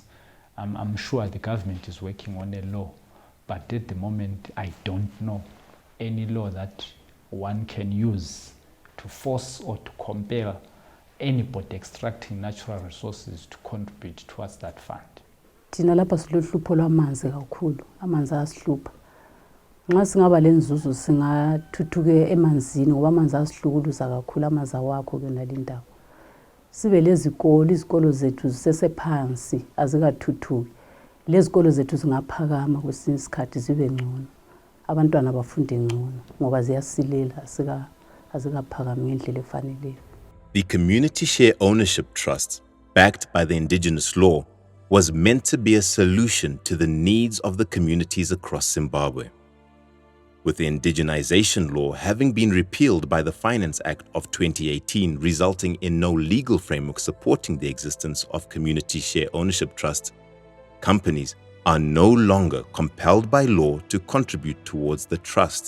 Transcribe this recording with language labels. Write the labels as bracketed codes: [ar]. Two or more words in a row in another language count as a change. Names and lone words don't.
[en] I'm sure the government is working on a law, but at the moment, I don't know any law that one can use to force or to compel anybody extracting natural resources to contribute towards that fund. [nd] Thina lapha silohlupho lwamanzi kakhulu, amanzi asihlupha. Nxa singaba lenzuzo singathuthuke emanzini ngoba amanzi asihlukuluza kakhulu amanzi awakho ke nalindawo. Sibe lezikolo, izikolo zethu zisesephansi azikathuthuki. Lezikolo zethu zingaphakama kwesinye isikhathi zibe ngcono. Abantwana bafunde ngcono ngoba ziyasilela azikaphakami ngendlela efaneleyo. [en] The Community Share Ownership Trust, backed by the indigenous law, was meant to be a solution to the needs of the communities across Zimbabwe. With the indigenization law having been repealed by the Finance Act of 2018, resulting in no legal framework supporting the existence of community share ownership trusts, companies are no longer compelled by law to contribute towards the trusts.